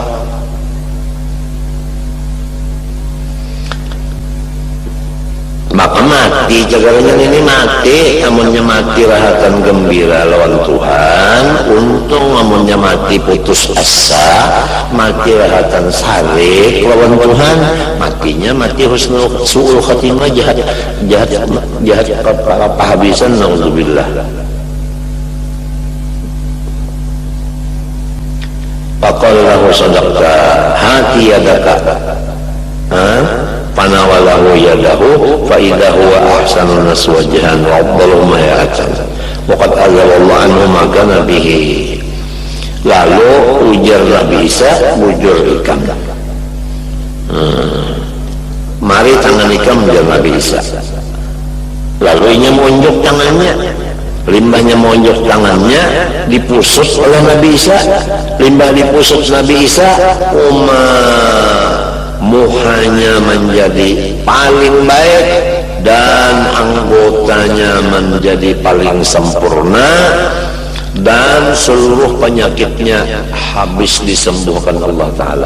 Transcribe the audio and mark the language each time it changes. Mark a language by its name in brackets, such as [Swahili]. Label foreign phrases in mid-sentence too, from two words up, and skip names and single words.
[Banjar] Maka mati cagaranya ini mati, amunnya mati rahatan gembira lawan Tuhan, untung amunnya mati putus asa, mati rahatan sarik lawan Tuhan, matinya mati [Arabic] حسن سوء الخاتمة, [Banjar] jahat pahabisan, naudzubillah. [Arabic] فقال له صدقت هات يدك فناوله يده فإذا هو أحسن الناس وجها وأفضل ما يأتن وقد أزال الله عنه ما كان به. [Banjar] Lalu ujar Nabi Isa bujur ikam, mari tangan ikam ujar Nabi Isa. Lalu inya monjok tangannya, limbahnya monjok tangannya dipusut oleh Nabi Isa, limbah dipusut Nabi Isa, muhanya menjadi paling baik dan anggotanya menjadi paling sempurna dan seluruh penyakitnya habis disembuhkan Allah Ta'ala.